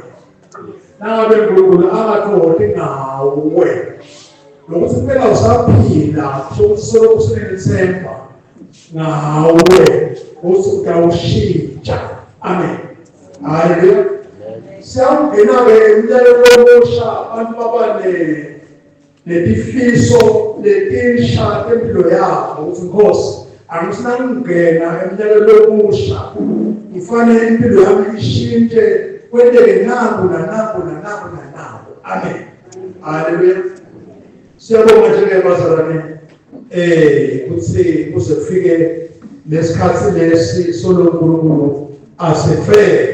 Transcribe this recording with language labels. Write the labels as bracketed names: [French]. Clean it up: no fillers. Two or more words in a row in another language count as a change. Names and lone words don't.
[Swati] Nangabe uNkulunkulu akathokozi ngawe lokuthi phela usaphila sokusolo kusenethemba ngawe uthi utawushintsha. Amen. Haleluya. Siyangena-ke emnyakeni omusha abantu baba netifiso letinsha empilo yabo ukuthi Nkosi angifuna ngingena emnyakeni omusha ngifane impilo yami ishintshe kwenteke nangu nanangu nanangu nanangu. Amen. Haleluya. Siyabonga nje bazalwane ukuthi kuze kufike lesikhathi lesi solo uNkulunkulu asife.